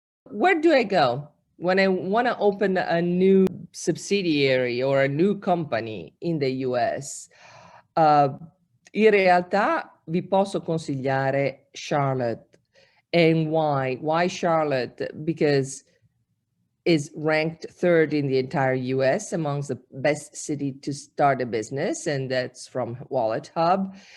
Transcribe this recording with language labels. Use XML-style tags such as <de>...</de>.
<en>Where do I go when I want to open a new subsidiary or a new company in the US?</en> <it>In realtà vi posso consigliare Charlotte.</it> <en>And why? Why Charlotte? Because is ranked third in the entire US amongst the best city to start a business, and that's from Wallet Hub.</en>